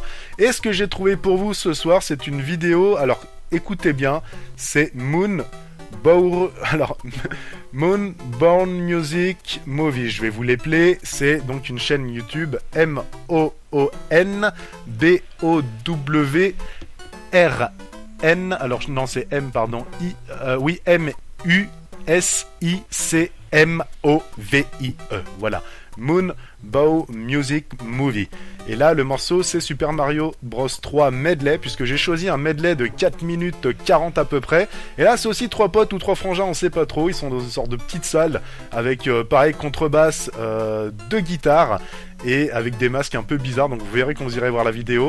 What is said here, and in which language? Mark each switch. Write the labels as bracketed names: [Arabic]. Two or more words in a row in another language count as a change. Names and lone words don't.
[French] Et ce que j'ai trouvé pour vous ce soir, c'est une vidéo, alors écoutez bien, c'est Moonborn Music Movie. Je vais vous l'épeler, c'est donc une chaîne YouTube MOONBOWRN. Alors non, c'est M, pardon, M-U S-I-C-M-O-V-I-E. Voilà. Moonbow Music Movie. Et là, le morceau, c'est Super Mario Bros 3 Medley, puisque j'ai choisi un medley de 4 minutes 40 à peu près. Et là, c'est aussi 3 potes ou 3 frangins, on sait pas trop. Ils sont dans une sorte de petite salle, avec, pareil, contrebasse, 2 guitares, et avec des masques un peu bizarres, donc vous verrez quand vous irez voir la vidéo.